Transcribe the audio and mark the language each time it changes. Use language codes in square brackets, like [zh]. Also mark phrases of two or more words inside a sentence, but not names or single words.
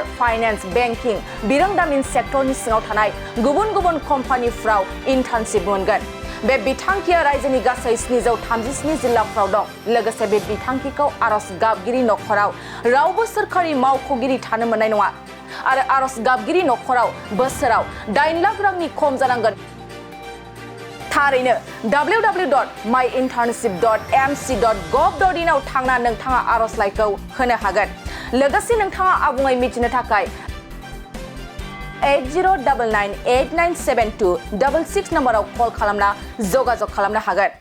[brx] फाइनेन्स बेंकिं बिरोंदामिन सेक्टरनि सिङाव थानाय गुबुन गुबुन कम्पानिफ्राव इन्टार्नशिप मोनगोन बे बिथांखिया रायजोनि गासै 737 जिल्लाफ्राव दं लोगोसे बे बिथांखिखौ आर'ज गाबगिरि नखराव रावबो सोरखारि मावख'गिरि थानो मोननाय नङा आरो आर'ज गाबगिरि नखराव बोसोराव 8 लाख रांनि खम जानांगोन थारैनो www.myinternship.mc.gov.in आव थांना नोंथाङा आर'जलाइखौ होनो हागोन लोगोसे नोंथाङा आबुङै मिथिनो थाखाय 8099897266 नम्बराव कल खालामना जगाजग खालामनो हागोन